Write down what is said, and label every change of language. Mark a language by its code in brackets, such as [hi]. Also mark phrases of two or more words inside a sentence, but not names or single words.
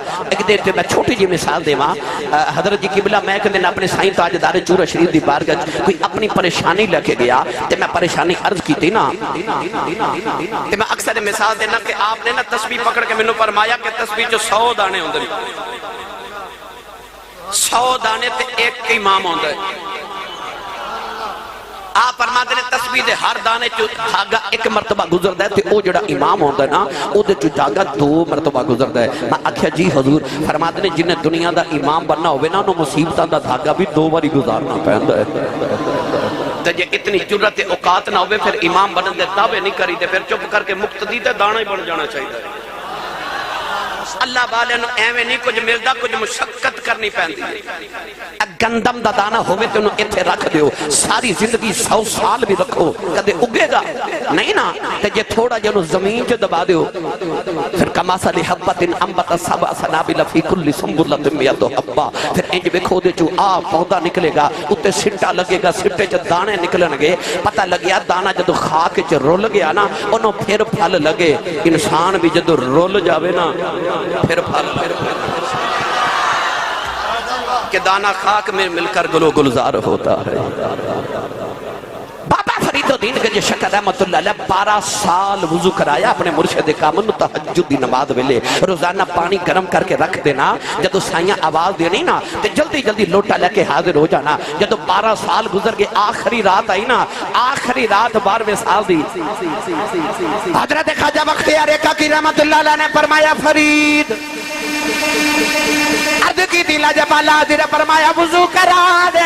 [pa] ایک دیر تے میں چھوٹی جی مثال دے ماں، حضرت جی قبلہ میں کہ دن اپنے سائیں تاجدار چورہ شریف دی بارگاہ کوئی اپنی پریشانی لے کے گیا تے میں پریشانی عرض کی تھی نا تے میں اکثر مثال دینا کہ آپ نے نا تسبیح پکڑ کے منو فرمایا کہ تسبیح جو 100 دانے ہوندے 100 دانے تے ایک امام ہوندہ ہے۔ آپ فرماتے ہیں تسبیح دے ہر دانے چو دھاگا ایک مرتبہ گزردا ہے تے او جڑا امام ہوندا ہے نا او دے چو دھاگا 2 مرتبہ گزردا ہے۔ میں آکھیا جی حضور، فرماتے ہیں جنہیں دنیا دا امام بننا ہوئے نا انہوں مصیبتاں دا دھاگا بھی 2 باری گزارنا پہندا ہے۔ تے جے اتنی جرت اوقات نہ ہوئے پھر امام بنن دے دعوے نہیں کری تے پھر چپ کر کے مقتدی تے دانا ہی بن جانا چاہیے۔ اللہ والے نو ایویں نہیں کچھ ملدا، کچھ مشقت کرنی پیندی ہے۔ گندم دا دانا ہوئے تو انہوں ایتھے رکھ دیو، ساری زندگی 100 سال بھی رکھو، کدے اگے گا نہیں نا، تے جے تھوڑا جنہوں زمین جو دبا دیو پھر [ar] کماسل حبت انبت سبع سنابل فی کل سنبلۃ مئۃ حبہ، [pa] پھر انج ویکھو دے جو پودا نکلے گا، اتے سٹا لگے گا، سٹے چ دانے نکلن گے، پتہ لگیا دانا جدو خاک چ رول گیا نا انہوں پھر پھل لگے۔ انسان بھی جدو رول جاوے نا پھر پھل [ur] کہ دانا خاک میں مل کر گلو گلزار ہوتا ہے۔ [pa] بابا فرید الدین گنج شکر [ar] رحمت اللہ علیہ [pa] 12 سال وضو کرایا اپنے مرشد کامل، تہجد دی نماز ویلے روزانہ پانی گرم کر کے رکھ دینا، جدو سائیاں آواز دینی نا تے جلدی جلدی لوٹا لے کے حاضر ہو جانا۔ جدو 12 سال گزر گئے، آخری رات آئی نا، آخری رات 12ویں سال دی، حضرت خواجہ بختیار کاکی [ar] رحمت اللہ علیہ [pa] نے فرمایا فرید عرض کی دلا جبالا حاضر فرمایا وضو کرا دے۔